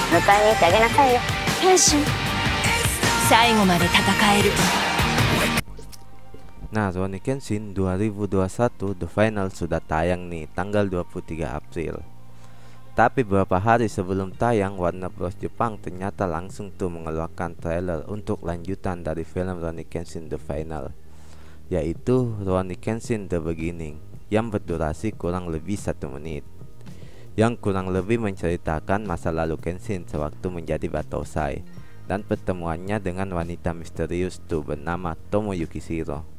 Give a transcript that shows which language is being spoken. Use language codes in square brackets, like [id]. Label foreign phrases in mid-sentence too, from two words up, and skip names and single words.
[ja] 迎えに行ってあげなさいよ。変身。最後まで戦える。 [id] Nah, Rurouni Kenshin 2021 The Final sudah tayang nih tanggal 23 April. Tapi beberapa hari sebelum tayang, Warner Bros Jepang ternyata langsung tuh mengeluarkan trailer untuk lanjutan dari film Rurouni Kenshin The Final, yaitu Rurouni Kenshin The Beginning, yang berdurasi kurang lebih 1 menit, yang kurang lebih menceritakan masa lalu Kenshin sewaktu menjadi Batosai dan pertemuannya dengan wanita misterius tuh bernama Tomo Yukishiro.